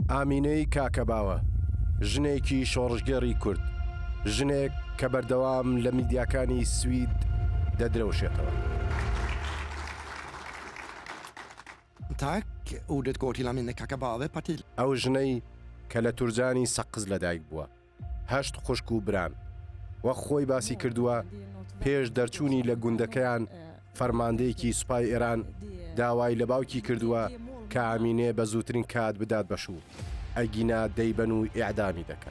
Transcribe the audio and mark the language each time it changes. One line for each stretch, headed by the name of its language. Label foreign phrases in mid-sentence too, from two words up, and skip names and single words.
Central Kurdish: ئامینەی کاکەباوە ژنێکی شۆڕژگەڕی کورد، ژنێک کە بەردەوام لە میدیاکانی سوید دەدرەوشێتەوە.
Swedish: Tack. Ordet går till Amineh Kakabaveh, parti.
Central Kurdish: ئەو ژنەی کە لە تورجانی سەقز لەدایک بووە، هەشت خوشک و بران، وەک خۆی باسی کردووە پێش دەرچوونی لە گوندەکەیان فەرماندەیەکی سوپای ئێران داوای لە باوکی کردووە کە ئامینێ بە زووترین کات بدات بەشوو، ئەگینا دەیبەن و ئیعدامی دەکەن.